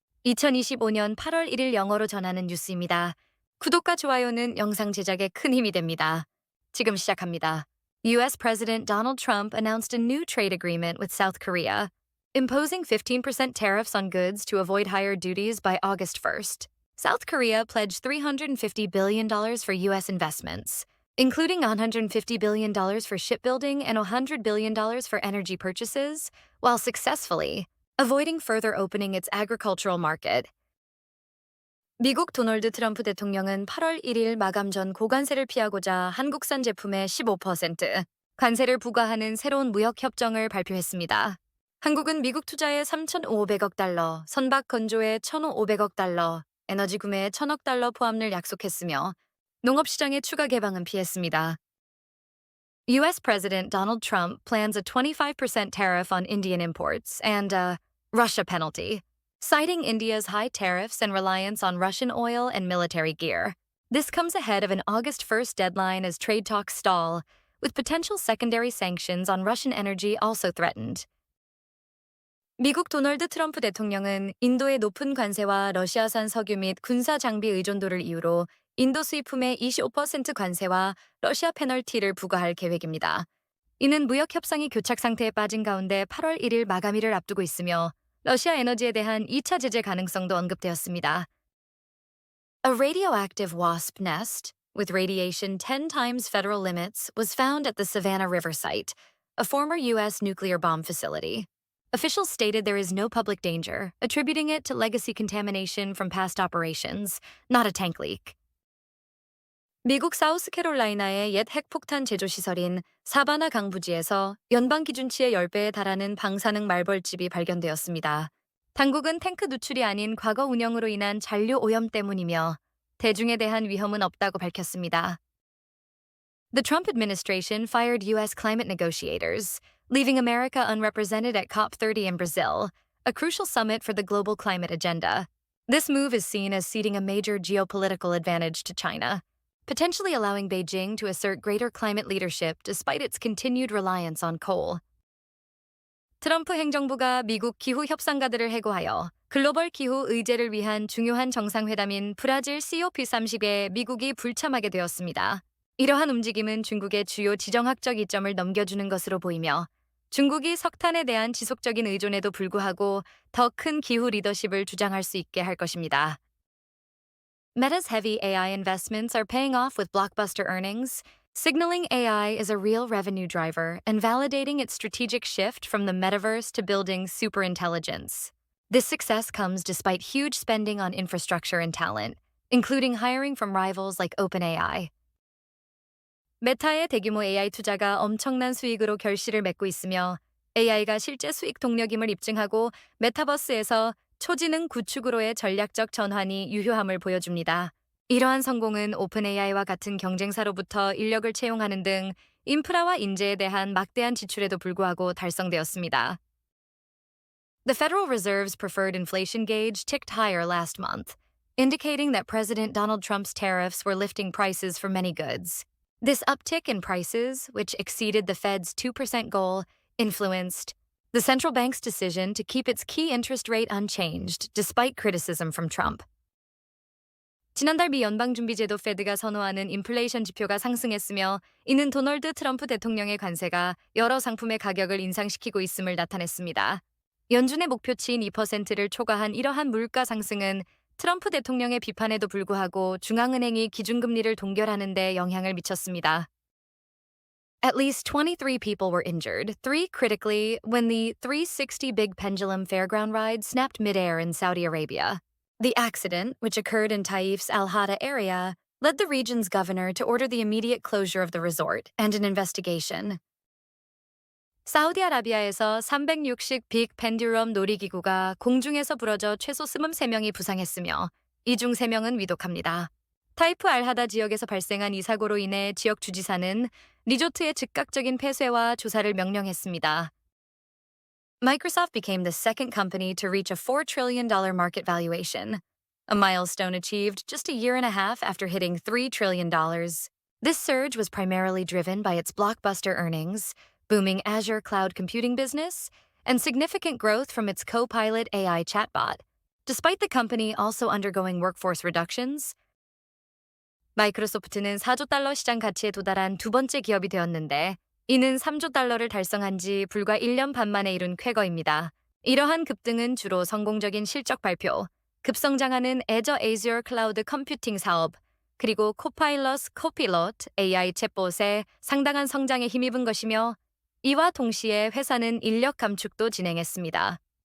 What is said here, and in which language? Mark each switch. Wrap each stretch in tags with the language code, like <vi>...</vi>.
<ko>2025년 8월 1일 영어로 전하는 뉴스입니다. 구독과 좋아요는 영상 제작에 큰 힘이 됩니다. 지금 시작합니다.</ko> <en>US President Donald Trump announced a new trade agreement with South Korea, imposing 15% tariffs on goods to avoid higher duties by August 1st. South Korea pledged $350 billion for US investments, including $150 billion for shipbuilding and $100 billion for energy purchases, while successfully avoiding further opening its agricultural market.</en> <ko>미국 도널드 트럼프 대통령은 8월 1일 마감 전 고관세를 피하고자 한국산 제품에 15% 관세를 부과하는 새로운 무역 협정을 발표했습니다. 한국은 미국 투자에 3,500억 달러, 선박 건조에 1,500억 달러, 에너지 구매에 1,000억 달러 포함을 약속했으며 농업시장의 추가 개방은 피했습니다.</ko> <en>US President Donald Trump plans a 25% tariff on Indian imports and a Russia penalty, citing India's high tariffs and reliance on Russian oil and military gear. This comes ahead of an August 1st deadline as trade talks stall, with potential secondary sanctions on Russian energy also threatened.</en> <ko>미국 도널드 트럼프 대통령은 인도의 높은 관세와 러시아산 석유 및 군사 장비 의존도를 이유로 인도 수입품에 25% 관세와 러시아 페널티를 부과할 계획입니다. 이는 무역 협상이 교착 상태에 빠진 가운데 8월 1일 마감일을 앞두고 있으며 러시아 에너지에 대한 2차 제재 가능성도 언급되었습니다.</ko> <en>A radioactive wasp nest with radiation 10 times federal limits was found at the Savannah River site, a former U.S. nuclear bomb facility. Officials stated there is no public danger, attributing it to legacy contamination from past operations, not a tank leak.</en> <ko>미국 사우스캐롤라이나의 옛 핵폭탄 제조 시설인 사바나 강부지에서 연방 기준치의 10배에 달하는 방사능 말벌집이 발견되었습니다. 당국은 탱크 누출이 아닌 과거 운영으로 인한 잔류 오염 때문이며 대중에 대한 위험은 없다고 밝혔습니다.</ko> <en>The Trump administration fired U.S. climate negotiators, leaving America unrepresented at COP30 in Brazil, a crucial summit for the global climate agenda. This move is seen as ceding a major geopolitical advantage to China, potentially allowing Beijing to assert greater climate leadership despite its continued reliance on coal.</en> <ko>트럼프 행정부가 미국 기후 협상가들을 해고하여 글로벌 기후 의제를 위한 중요한 정상회담인 브라질 COP30에 미국이 불참하게 되었습니다. 이러한 움직임은 중국의 주요 지정학적 이점을 넘겨주는 것으로 보이며 중국이 석탄에 대한 지속적인 의존에도 불구하고 더 큰 기후 리더십을 주장할 수 있게 할 것입니다.</ko> <en>Meta's heavy AI investments are paying off with blockbuster earnings, signaling AI is a real revenue driver and validating its strategic shift from the metaverse to building superintelligence. This success comes despite huge spending on infrastructure and talent, including hiring from rivals like OpenAI.</en> <ko>메타의 대규모 AI 투자가 엄청난 수익으로 결실을 맺고 있으며 AI가 실제 수익 동력임을 입증하고 메타버스에서 초지능 구축으로의 전략적 전환이 유효함을 보여줍니다. 이러한 성공은 오픈AI와 같은 경쟁사로부터 인력을 채용하는 등 인프라와 인재에 대한 막대한 지출에도 불구하고 달성되었습니다.</ko> <en>The Federal Reserve's preferred inflation gauge ticked higher last month, indicating that President Donald Trump's tariffs were lifting prices for many goods. This uptick in prices, which exceeded the Fed's 2% goal, influenced the central bank's decision to keep its key interest rate unchanged despite criticism from Trump.</en> <ko>지난달 미 연방준비제도 페드가 선호하는 인플레이션 지표가 상승했으며 이는 도널드 트럼프 대통령의 관세가 여러 상품의 가격을 인상시키고 있음을 나타냈습니다. 연준의 목표치인 2%를 초과한 이러한 물가 상승은 트럼프 대통령의 비판에도 불구하고 중앙은행이 기준금리를 동결하는 데 영향을 미쳤습니다.</ko> <en>At least 23 people were injured, 3 critically, when the 360 Big Pendulum Fairground ride snapped midair in Saudi Arabia. The accident, which occurred in Taif's Al Hada area, led the region's governor to order the immediate closure of the resort and an investigation.</en> <ko>사우디아라비아에서 360 빅 펜듈럼 놀이기구가 공중에서 부러져 최소 23명이 부상했으며 이 중 3명은 위독합니다. 타이프 알하다 지역에서 발생한 이 사고로 인해 지역 주지사는 리조트의 즉각적인 폐쇄와 조사를 명령했습니다.</ko> <en>Microsoft became the second company to reach a $4 trillion market valuation, a milestone achieved just a year and a half after hitting $3 trillion. This surge was primarily driven by its blockbuster earnings, booming Azure cloud computing business, and significant growth from its Copilot AI chatbot. Despite the company also undergoing workforce reductions,</en> <ko>마이크로소프트는 4조 달러 시장 가치에 도달한 두 번째 기업이 되었는데, 이는 3조 달러를 달성한 지 불과 1년 반 만에 이룬 쾌거입니다. 이러한 급등은 주로 성공적인 실적 발표, 급성장하는 Azure 클라우드 컴퓨팅 사업, 그리고 코파일럿 AI 챗봇에 상당한 성장에 힘입은 것이며, 이와 동시에 회사는 인력 감축도 진행했습니다.</ko>